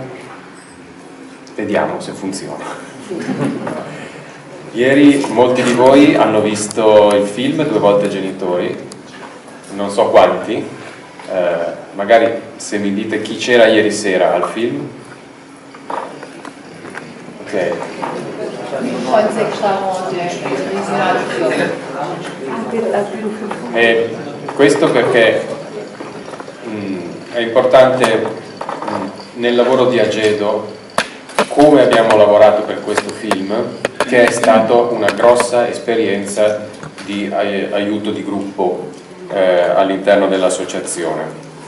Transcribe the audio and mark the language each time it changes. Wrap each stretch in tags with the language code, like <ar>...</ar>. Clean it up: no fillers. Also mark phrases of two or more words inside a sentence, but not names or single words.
<it>Vediamo se funziona. Ieri molti di voi hanno visto il film Due volte genitori, non so quanti, magari se mi dite chi c'era ieri sera al film. Ok.</it> <pt>Pode dizer que estavam ontem a visionar</pt> <it>il film. E questo perché è importante nel lavoro di Agedo come abbiamo lavorato per questo film, che è stato una grossa esperienza di aiuto di gruppo all'interno dell'associazione.</it>